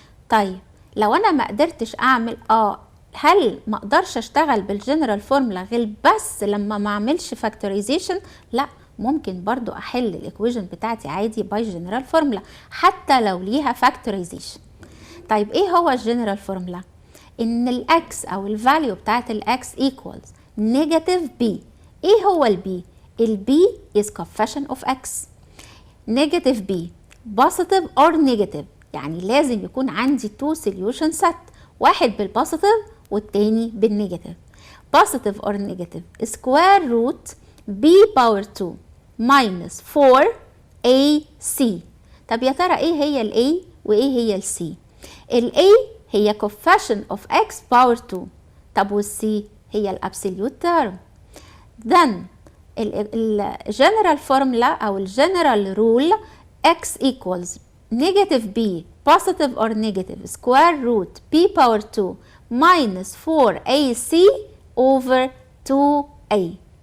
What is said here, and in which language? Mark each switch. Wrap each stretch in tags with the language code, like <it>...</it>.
<ar>طيب لو انا ما قدرتش اعمل هل ما اقدرش اشتغل بالجنرال فورمولا غير بس لما ما اعملش فاكتورايزيشن؟ لا، ممكن برضو احل الايكويشن بتاعتي عادي باي جنرال فورمولا حتى لو ليها فاكتورايزيشن. طيب ايه هو الجنرال فورمولا؟ ان الاكس او الفاليو بتاعت الاكس equals negative b. ايه هو البي؟ البي is coefficient of x. negative b positive or negative، يعني لازم يكون عندي two solution set، واحد بالبوزيتيف والتاني بالنيجاتيف.</ar> <en>positive or negative square root b power 2 minus 4ac.</en> <ar>طب يا ترى ايه هي ال a وايه هي ال c؟ ال a هي coefficient of x power 2، طب وال c هي ال absolute term.</ar> <en>then الجنرال formula او الجنرال rule x equals negative b positive or negative square root b power 2 minus 4ac over 2a.</en>